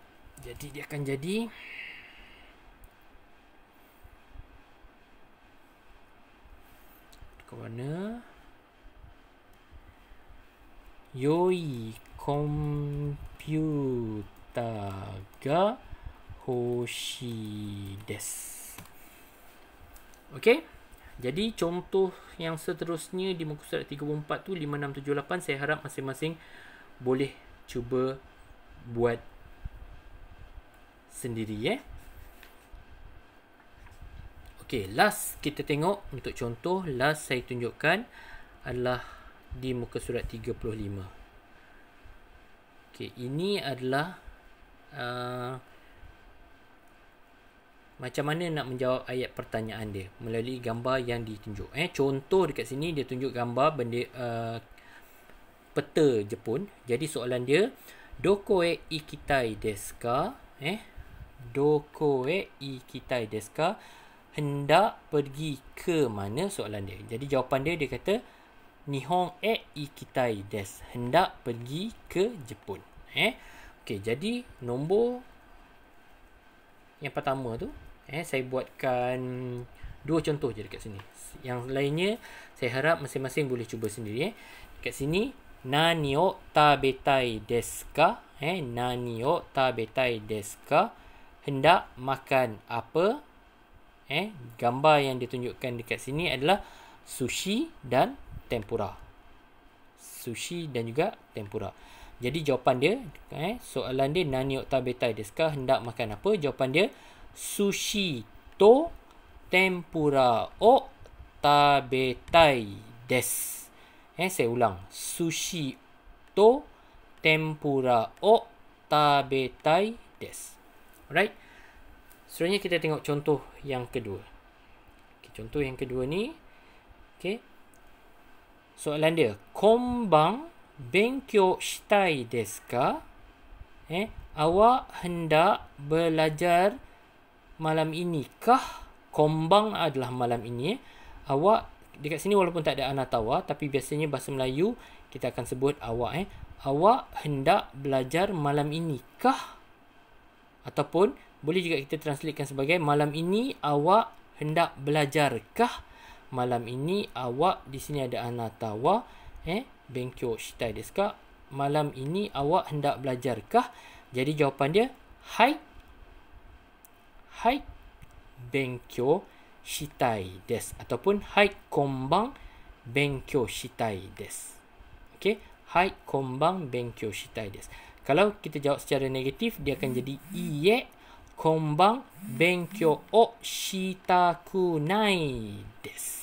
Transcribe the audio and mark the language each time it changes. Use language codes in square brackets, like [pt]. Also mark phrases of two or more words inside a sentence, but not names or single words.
[ms] Jadi dia akan jadi ke warna [ja] 良いコンピューターが欲しいです. [ms] Okey. Jadi contoh yang seterusnya di muka surat 34 tu 5, 6, 7, 8 saya harap masing-masing boleh cuba buat sendiri Okey, last kita tengok untuk contoh last saya tunjukkan adalah di muka surat 35. Okey, ini adalah macam mana nak menjawab ayat pertanyaan dia melalui gambar yang ditunjuk. Contoh dekat sini dia tunjuk gambar benda peta Jepun. Jadi soalan dia, [ja] どこへ行きたいですか? どこへ行きたいですか? [ms] Hendak pergi ke mana? Soalan dia. Jadi jawapan dia kata [ja] 日本へ行きたいです. [ms] Hendak pergi ke Jepun. Okey, jadi nombor yang pertama tu saya buatkan 2 contoh je dekat sini. Yang lainnya saya harap masing-masing boleh cuba sendiri. Dekat sini [ja] 何を食べたいですか? 何を食べたいですか? [ms] Hendak makan apa? Gambar yang ditunjukkan dekat sini adalah sushi dan tempura. Sushi dan juga tempura. Jadi jawapan dia, soalan dia [ja] 何を食べたいですか? [ms] Hendak makan apa? Jawapan dia [ja] 寿司と天ぷらを食べたいです. [ms] Saya ulang. [ja] 寿司と天ぷらを食べたいです. [ms] Alright. Seterusnya kita tengok contoh yang kedua. Contoh yang kedua ni. Soalan dia. [ja] 今晩勉強したいですか? [ms] Awak hendak belajar malam ini kah? Kombang adalah malam ini. Awak dekat sini walaupun tak ada anatawa, tapi biasanya bahasa Melayu kita akan sebut awak. Awak hendak belajar malam ini kah? Ataupun boleh juga kita translatekan sebagai malam ini awak hendak belajar kah? Malam ini awak, di sini ada anatawa, [ja] 勉強したいですか? [ms] Malam ini awak hendak belajar kah? Jadi jawapan dia [ja] はい。はい勉強したいです ataupun はい今晩勉強したいです. [ms] Okey, [ja] はい今晩勉強したいです. [ms] Kalau kita jawab secara negatif, dia akan jadi [ja] いいえ今晩勉強をしたくないです.